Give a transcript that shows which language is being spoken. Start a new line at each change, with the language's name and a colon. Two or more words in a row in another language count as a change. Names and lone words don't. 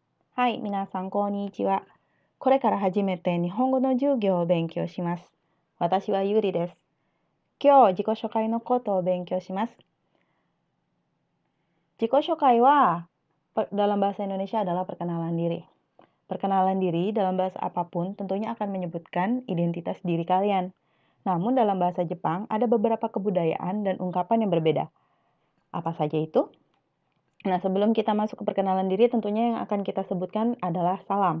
Japanese: はい、皆さん、こんにちは。これから初めて日本語の授業を勉強します。私はゆりです。今日、自己紹介のことを勉強します。自己紹介は
Indonesian: dalam bahasa Indonesia adalah perkenalan diri. Perkenalan diri dalam bahasa apapun tentunya akan menyebutkan identitas diri kalian. Namun dalam bahasa Jepang ada beberapa kebudayaan dan ungkapan yang berbeda. Apa saja itu? Nah, sebelum kita masuk ke perkenalan diri, tentunya yang akan kita sebutkan adalah salam.